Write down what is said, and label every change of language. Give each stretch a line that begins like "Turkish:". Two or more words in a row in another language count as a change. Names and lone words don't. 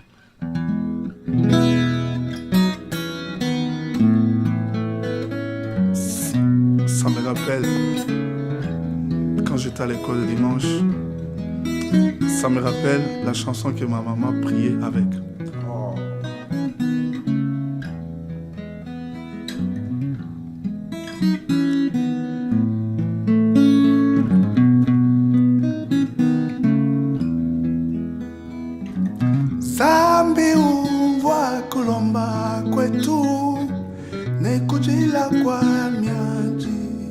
French: Ça me rappelle quand j'étais à l'école le dimanche. Ça me rappelle la chanson que ma maman priait avec. Oh.
Chokwe: Zambi umvwa kulomba kwetu nekujila kwa miaji.